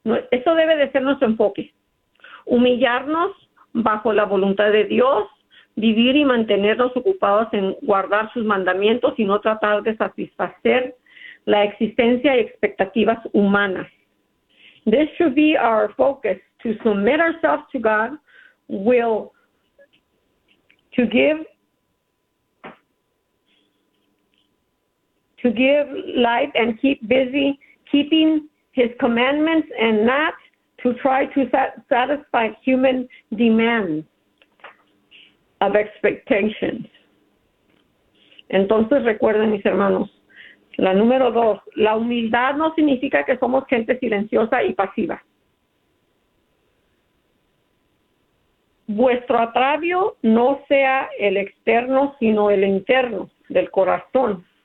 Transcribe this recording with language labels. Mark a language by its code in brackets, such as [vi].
[es] Esto debe de ser nuestro enfoque. Humillarnos bajo la voluntad de Dios, vivir y mantenernos ocupados en guardar sus mandamientos y no tratar de satisfacer la existencia y expectativas humanas. [en] This should be our focus, to submit ourselves to God, will to give life and keep busy keeping His commandments, and not to try to satisfy human demands of expectations. [es] Entonces recuerden, mis hermanos, la número dos, la humildad no significa que somos gente silenciosa y pasiva. Vuestro atravio no sea el externo, sino el interno del corazón.